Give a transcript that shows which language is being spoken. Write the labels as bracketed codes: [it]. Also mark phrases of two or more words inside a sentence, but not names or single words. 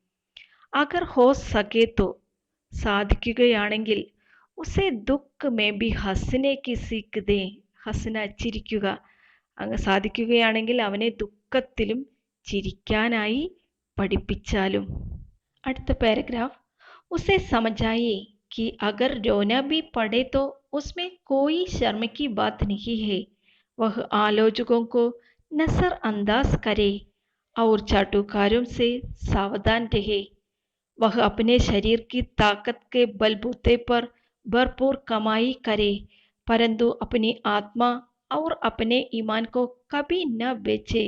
[hi] अगर हो सके तो, സാധിക്കുകയാണെങ്കിൽ, उसे दुःख में भी हंसने की सीख दे. [ml] ഹസ്ന, ചിരിക്കുക. അങ്ങ് സാധിക്കുകയാണെങ്കിൽ അവനെ ദുഃഖത്തിലും ചിരിക്കാനായി പഠിപ്പിച്ചാലും. അടുത്ത പാരഗ്രാഫ്. [hi] ഉസേ സമझाइए कि अगर रोना भी पड़े तो उसमें कोई शर्म की बात नहीं है. वह आलोचकों को नजरअंदाज करे और चाटुकारों से सावधान रहे. वह अपने शरीर की ताकत के बलबूते पर भरपूर कमाई करे, परंतु अपनी आत्मा और अपने ईमान को कभी न बेचे.